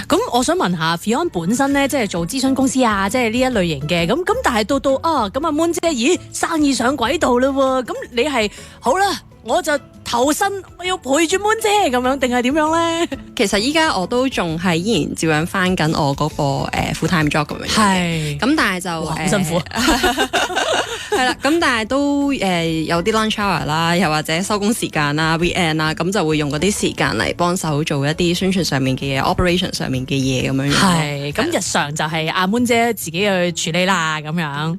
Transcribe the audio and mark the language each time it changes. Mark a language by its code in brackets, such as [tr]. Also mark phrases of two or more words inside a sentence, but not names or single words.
[yue] 咁我想問下 Fion 本身咧，即係做諮詢公司啊，即係呢一類型嘅，咁但係到咁阿 Moon 姐，咦，生意上軌道啦喎，咁你係好啦，我就投身，我要陪住 Moon 姐咁樣，定係點樣咧？其實依家我都仲係依然照樣翻緊我嗰個 [en] full time job [yue] 咁樣嘅。係。咁但係就好辛苦。係啦，咁但係都有啲 [en] lunch hour [yue] 啦，又或者收工時間啦、weekend 啦，咁就會用嗰啲時間嚟幫手做一啲宣傳上面嘅嘢、operation 上面嘅嘢咁樣樣。係，咁日常就係阿 Moon 姐自己去處理啦，咁樣。